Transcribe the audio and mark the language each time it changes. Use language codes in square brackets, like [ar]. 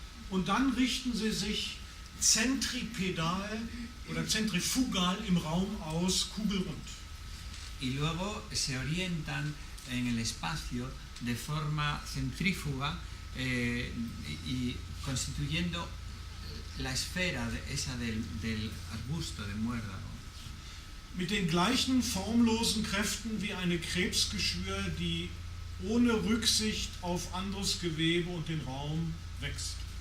[de] Und dann richten sie sich zentripedal oder zentrifugal im Raum aus, kugelrund. [es] Y luego se orientan en el espacio de forma centrífuga y constituyendo la esfera esa del arbusto de muérdago. [de] Mit den gleichen formlosen Kräften wie eine Krebsgeschwür, die ohne Rücksicht auf anderes Gewebe und den Raum wächst.